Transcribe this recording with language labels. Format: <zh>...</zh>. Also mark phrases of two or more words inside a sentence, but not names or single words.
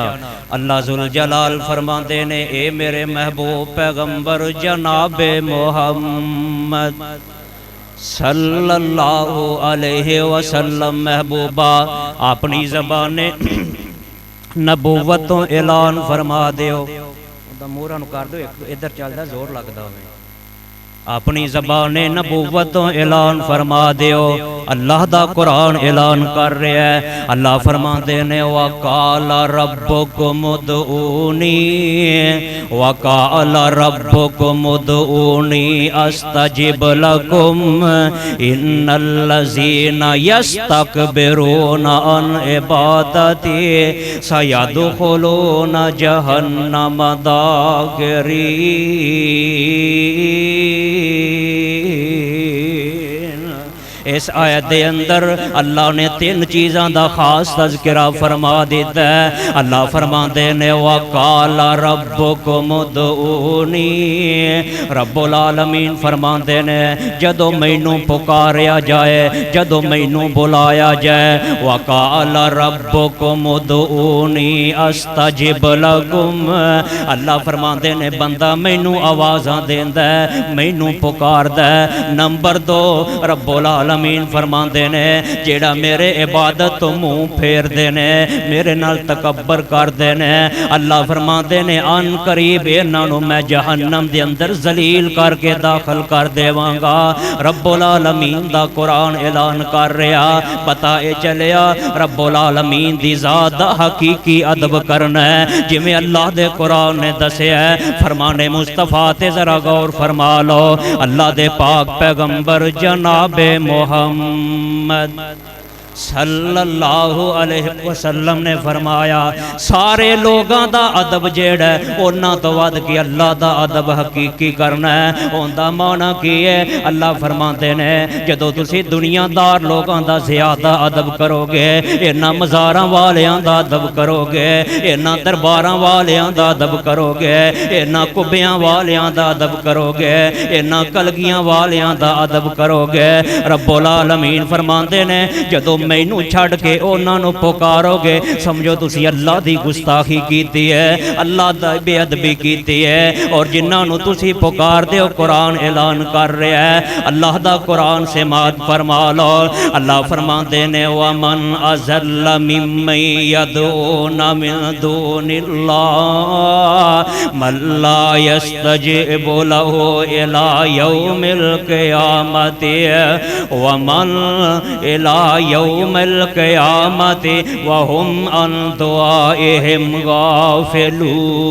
<pa>اللہ ذوالجلال فرماندے نے اے میرے محبوب پیغمبر جناب محمد صلی اللہ علیہ وسلم، محبوبہ اپنی زبان نبوت اعلان فرما دیو۔ مورا نو کر دو، ادھر چلدا زور لگدا ہوے۔ اپنی زبان نبوت اعلان فرما دیو۔ اللہ دا قرآن اعلان کر رہا ہے۔ اللہ فرماندے نے</pa> <ar>وقال ربکم ادعونی وقال ربکم ادعونی استجب لکم ان الذین یستکبرون عن عبادتی سیدخلون جہنم داخرین۔</ar> <pa>اس آیت دے اندر اللہ نے تین چیزاں دا خاص تذکرہ فرما دیتا ہے۔ اللہ فرماندے نے</pa> <ar>وقال ربکم ادعونی،</ar> <pa>رب العالمین فرماندے نے جدو مینوں پکاریا جائے، جدو مینوں بلایا جائے،</pa> <ar>وقال ربکم ادعونی استجب لکم،</ar> <pa>اللہ فرماندے نے بندہ مینوں آوازاں دیندا ہے، مینوں پکاردا ہے۔ نمبر دو، رب العالمین فرماندے نے جیڑا میرے عبادت تو منہ پھیر دے نے، میرے نال تکبر کر دے نے، اللہ فرماندے نے ان قریب انہاں نوں میں جہنم دے اندر ذلیل کر کے داخل کر دیواں گا۔ رب العالمین دا قرآن اعلان کر رہا، پتہ اے چلیا رب العالمین دی ذات دا حقیقی ادب کرنا ہے جویں اللہ دے قرآن نے دسیا ہے۔ فرمان مصطفیٰ تے ذرا غور فرما لو۔ اللہ دے پاک پیغمبر جناب محمد صلی اللہ علیہ وسلم نے فرمایا سارے لوگاں دا ادب جیڑا ہے انہاں تو ود کے اللہ دا ادب حقیقی کرنا ہے۔ اوندا معنی کی ہے؟ اللہ فرماندے نے جدو تسی دنیا دار لوگاں دا زیادہ ادب کرو گے، انہاں مزاراں والیاں دا ادب کرو گے، انہاں درباراں والیاں دا ادب کرو گے، انہاں کبیاں والیاں دا ادب کرو گے، انہاں کلگیاں والیاں دا ادب کرو گے، رب العالمین فرماندے نے جدو مینوں چھڑ کے انہاں نوں پکارو گے سمجھو تسی اللہ دی گستاخی کیتی ہے، اللہ دا بے ادبی کیتی ہے۔ اور جنہاں نوں تسی پکار دے قرآن اعلان کر رہا ہے، اللہ دا قرآن سے مات فرما لو۔ اللہ فرماندے نے</pa> <ar>ومن اضل ممن يدعون من دون اللہ من لا يستجب له الى يوم القیامت ومن الى يوم القیامت وهم عن دعائهم غافلون۔</ar>